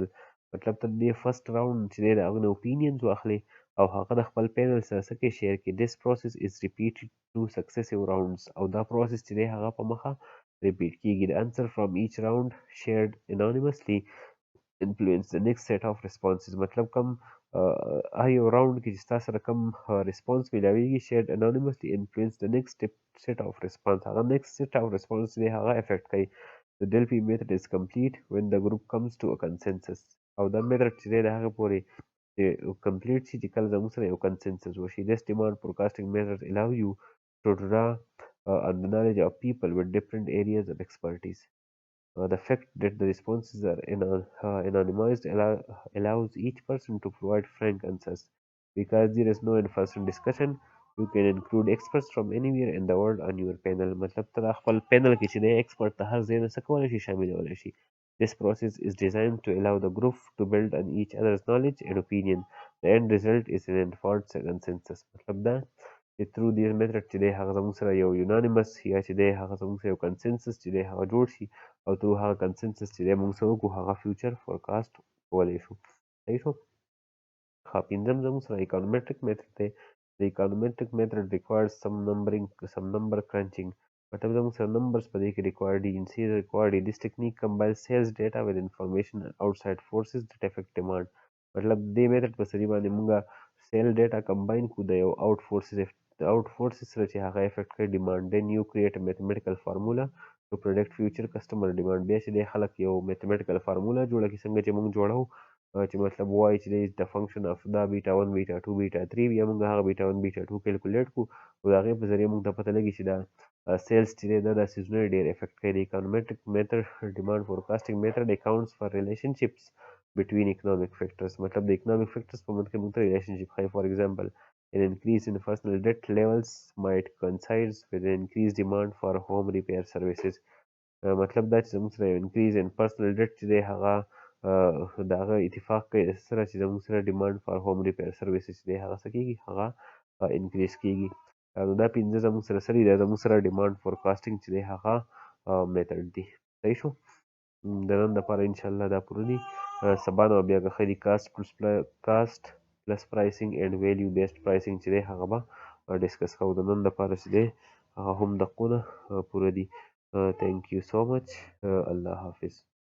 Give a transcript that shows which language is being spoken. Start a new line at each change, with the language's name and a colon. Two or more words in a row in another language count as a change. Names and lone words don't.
Pashto: مطلب ته د
English: first round
Pashto: چې دی د هغه نه opinions واخلي او هغه د خپل panel سره څه کې share کړي.
English: This process is repeated to successive rounds.
Pashto: او دا process چې دی هغه په مخه repeat کیږي.
English: The answer from each round shared anonymously influence the next set of responses.
Pashto: مطلب کوم هر یو راوند کې چې ستا سره کوم response میلاویږي
English: shared anonymously influence the next set of response.
Pashto: هغه
English: next set of response
Pashto: دی هغه افیکټ کوي.
English: The Delphi method is complete when the group comes to a consensus.
Pashto: او دا میتھډ چې دی د هغه پورې complete شي چې کله زموږ سره یو consensus وشي.
English: This demand forecasting method allow you to draw on the knowledge of people with different areas of expertise. The fact that the responses are anonymized allows each person to provide frank answers. Because there is no in-person discussion, you can include experts from anywhere in the world on your panel.
Pashto: مطلب ته د خپل panel کې چې دی expert ته هر ځای نه څه کولی شي شاملولی شي.
English: This process is designed to allow the group to build on each other's knowledge and opinion. The end result is an informed consensus.
Pashto: مطلب دا چې
English: through this method
Pashto: چې دی هغه زموږ سره یو unanimous یا چې دی هغه زموږ سره یو consensus چې دی هغه جوړ شي او through هغه consensus چې دی موږ څه وکړو هغه
English: future forecast
Pashto: کولی شو. صحیح شو. پنځم زموږ سره
English: econometric method
Pashto: دی.
English: The econometric method requires some number crunching.
Pashto: مطلب زموږ سره numbers په دې کې required دي.
English: This technique combines sales data with information and outside forces that affect demand.
Pashto: مطلب دې میتھډ په سری باندې مونږه
English: sale data combine
Pashto: کو د یو
English: out forces
Pashto: سره چې هغه افیکټ کوي ډیمانډ.
English: then you create a mathematical formula to predict future customer demand.
Pashto: بیا چې د خلک یو میتھمیټیکل فارمولا جوړه کی څنګه چې مونږ جوړو چې مطلب وایي چې د فنکشن اف دا بیٹا 1 بیٹا 2 بیٹا 3 بیا مونږ هغه بیٹا 1 بیٹا 2 کیلکولیټ کو او هغه په ذریعہ مونږ ته پته لګي چې دا sales چې دی دا د سیزنل ډیر افیکټ کوي.
English: د econometric method demand forecasting method accounts for relationships between economic factors.
Pashto: مطلب د
English: economic factors
Pashto: په منځ کې موږ ته relationship ښایي.
English: For example, an increase in personal debt levels might coincide with an increased demand for home repair services.
Pashto: مطلب دا چې زموږ سره یو
English: increase in personal debt
Pashto: چې دی هغه د هغه اتفاق کوي سره چې زموږ سره
English: demand for home repair services
Pashto: چې دی هغه څه کېږي هغه increase کېږي. نو دا پنځه زموږ سره سړي دا زموږ سره
English: demand forecasting
Pashto: چې دی هغه میتھډ دی. صحیح شو. د نن لپاره انشاءالله دا پوره دي. سبا نو بیا که خیری
English: cost plus pricing and value based pricing
Pashto: چې دی هغه به ډسکس کوو. د نن لپاره چې دی هغه هم دقونه پوره دي.
English: تhank you so much.
Pashto: الله حافظ.